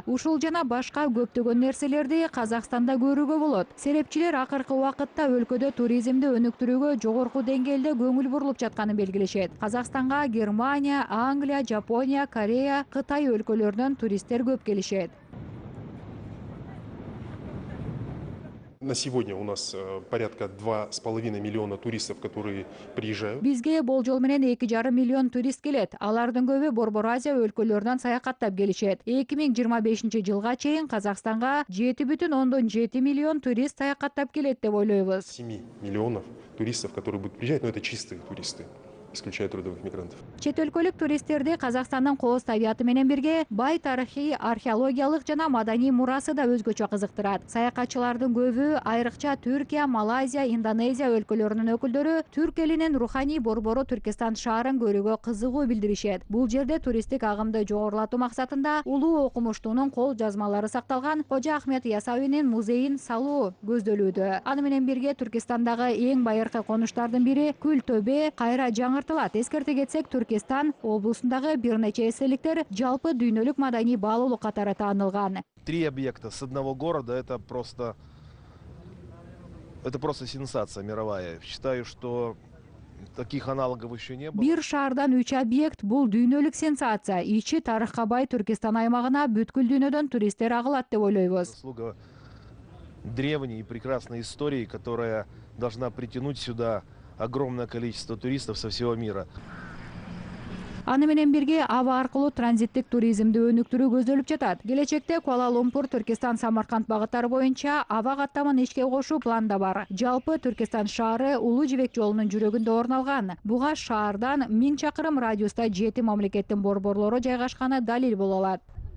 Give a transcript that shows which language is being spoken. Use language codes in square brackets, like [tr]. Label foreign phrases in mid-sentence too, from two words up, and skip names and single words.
[ky] Ушул жана башка көптөгөн нерселерди Казакстанда көрүүгө болот. Серепчилер акыркы убакытта өлкөдө туризмди өнүктүрүүгө жогорку деңгээлде көңүл бурулуп жатканын белгилешет. Казакстанга Германия, Англия, Жапония, Корея, Кытай өлкөлөрүнөн туристтер көп келишет. [ru] На сегодня у нас порядка 2,5 миллиона туристов, которые приезжают. [ky] Бизге болжол менен 2,5 миллион турист келет. Алардын көбү Борбор Азия өлкөлөрүнөн саякаттап келишет. 2025 жылга чейин Казакстанга 7,7 миллион турист саякаттап келет деп ойлойбуз. [ru] 7 миллионов туристов, которые будут приезжать, но это чистые туристы, исключая трудовых мигрантов. [ky] Чет өлкөлүк туристтерди Казакстандын кооз табияты менен бирге бай тарыхый, археологиялык жана маданий мурасы да өзгөчө кызыктырат. Саякатчылардын көбү, айрыкча Түркия, Малайзия, Индонезия өлкөлөрүнүн өкүлдөрү Түрк элинин руханий борбору Түркистан шаарын көрүүгө кызыгуу билдиришет. Бул жерде туристтик агымды жогорулатуу максатында улуу окумуштуунун кол жазмалары сакталган Кожо Ахмет Ясауинин музейин салуу көздөлүүдө. Аны менен бирге Түркистандагы эң байыркы конуштардын бири Күл Төбе кайра жаңыртылат. Эскерте кетсек, Түркистан облусундагы бир нече эстеликтер жалпы дүйнөлүк маданий баалуулук катары таанылган. [ru] 3 объекта с одного города — это просто сенсация мировая. Считаю, что таких аналогов еще не было. [ky] Бир шаардан 3 объект — бул дүйнөлүк сенсация. Ичи тарыхка бай Түркистан аймагына бүткүл дүйнөдөн туристтер агылат деп ойлойбуз. [ru] Заслуга древней и прекрасной истории, которая должна притянуть сюда огромное количество туристов со всего мира. [ky] Аны менен бирге аба аркылуу транзиттик туризмди өнүктүрүү көздөлүп жатат. Келечекте Куала-Лумпур, Түркистан, Самарканд багыттары боюнча аба каттамын ишке кошуу планда бар. Жалпы Түркистан шаары Улуу жибек жолунун жүрөгүндө орун алган. Буга шаардан 1000 чакырым радиуста 7 мамлекеттин борборлору жайгашканы далил боло алат.